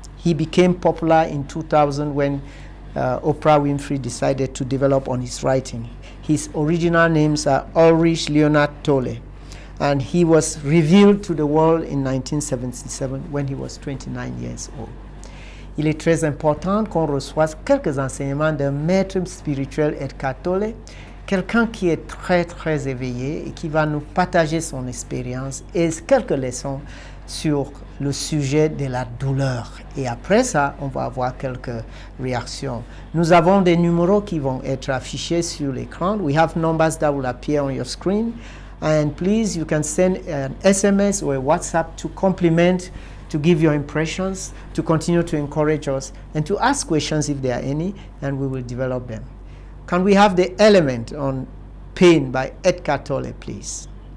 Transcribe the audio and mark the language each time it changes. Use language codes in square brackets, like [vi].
[en] He became popular in 2000 when Oprah Winfrey decided to develop on his writing. His original names are Ulrich Leonhard Tolle, and he was revealed to the world in 1977 when he was 29 years old. [fr] Il est très important qu'on reçoive quelques enseignements d'un maître spirituel Eckhart Tolle, quelqu'un qui est très très éveillé et qui va nous partager son expérience et quelques leçons sur le sujet de la douleur. Et après ça, on va avoir quelques réactions. Nous avons des numéros qui vont être affichés sur l'écran. [en] We have numbers that will appear on your screen. And please, you can send an SMS or a WhatsApp to compliment, to give your impressions, to continue to encourage us, and to ask questions if there are any, and we will develop them. Can we have the element on pain by Eckhart Tolle, please?